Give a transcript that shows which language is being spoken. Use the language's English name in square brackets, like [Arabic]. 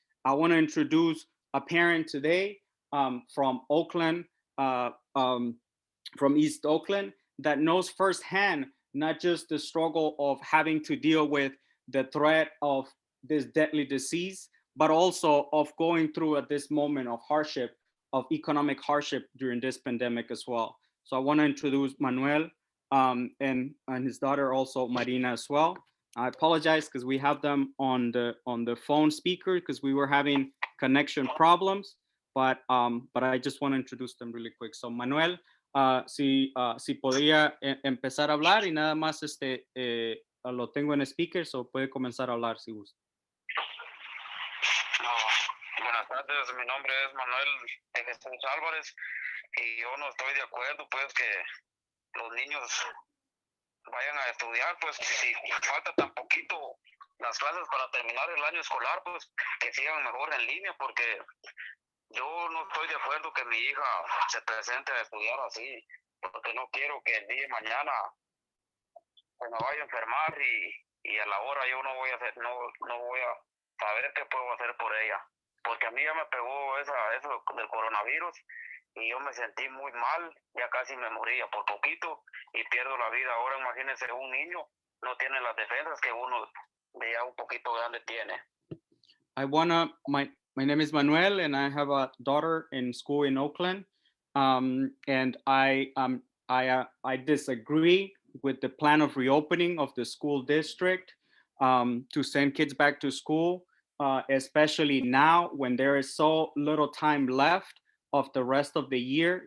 [English] I want to introduce a parent today from Oakland, from East Oakland, that knows firsthand not just the struggle of having to deal with the threat of this deadly disease, but also of going through at this moment of hardship, of economic hardship during this pandemic as well. So I want to introduce Manuel and his daughter also Marina as well. I apologize because we have them on the phone speaker because we were having connection problems, but I just want to introduce them really quick. So Manuel [Spanish] si podía empezar a hablar y nada más lo tengo en speaker, so puede comenzar a hablar si gusta. Buenas tardes, mi nombre es Manuel de Jesús Álvarez y yo no estoy de acuerdo pues que los niños vayan a estudiar, pues si falta tan poquito las clases para terminar el año escolar, pues que sigan mejor en línea, porque yo no estoy de acuerdo que mi hija se presente a estudiar así, porque no quiero que el día de mañana se me vaya a enfermar y a la hora yo no voy a hacer, no voy a saber qué puedo hacer por ella, porque a mí ya me pegó eso del coronavirus y yo me sentí muy mal, ya casi me moría por poquito y pierdo la vida. Ahora imagínense, un niño no tiene las defensas que uno de ya un poquito grande tiene. [English] My name is Manuel and I have a daughter in school in Oakland. And I disagree with the plan of reopening of the school district to send kids back to school, especially now when there is so little time left of the rest of the year.